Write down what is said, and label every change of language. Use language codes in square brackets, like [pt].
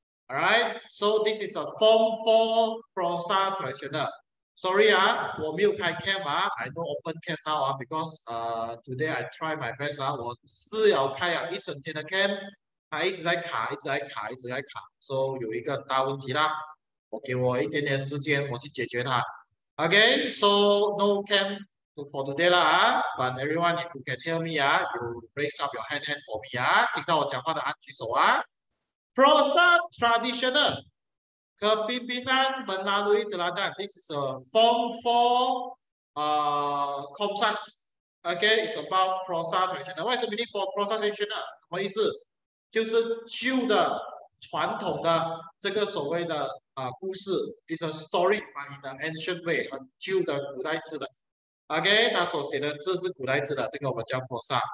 [en] Alright, so this is a form for prosa traditional. [zh] Sorry 我没有开 cam [en] I no open cam now because today I try my best [zh] 我是要开一整天的 cam，它一直在卡，一直在卡，一直在卡，so 有一个大问题啦，给我一点点时间，我去解决它。 [en] Okay, so no cam for today lah but everyone if you can hear me you raise up your hand for me [zh] 听到我讲话的按举手 [ms] Prosa tradisional kepimpinan melalui teladan. [en] This is a form for Komsas. Okay, it's about prosa traditional. What is the meaning for prosa traditional? [zh] 什么意思？就是旧的、传统的这个所谓的故事 ， [en] is a story but in an ancient way， [zh] 很旧的古代字的。 OK， 他所写的字是古代字的，这个我们叫 prosa.